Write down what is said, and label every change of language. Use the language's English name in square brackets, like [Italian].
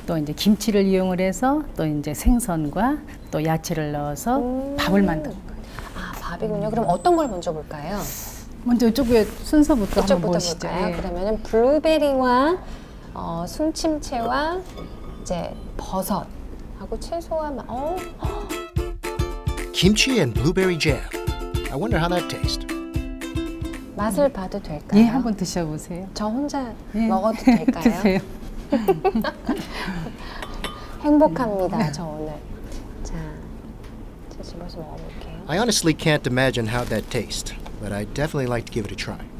[Korean] 또 이제 김치를 이용을 해서 또 이제 생선과 또 야채를 넣어서 밥을 만든 거예요. 아, 밥이군요. 그럼 어떤 걸 먼저 볼까요? 먼저 이쪽에 순서부터 한번 이쪽부터 보시죠. 볼까요? 예. 그러면은 블루베리와 순침채와 이제 버섯하고 채소와 [English] Kimchi and blueberry jam. I wonder how that tastes. [Korean] 맛을 봐도 될까요? 예, 한번 드셔보세요. 저 혼자 예. 먹어도 될까요? 드세요. 행복합니다, 저 오늘. 자, 제 집어서 먹어볼게요. [English] I honestly can't imagine how that tastes, but I'd definitely like to give it a try.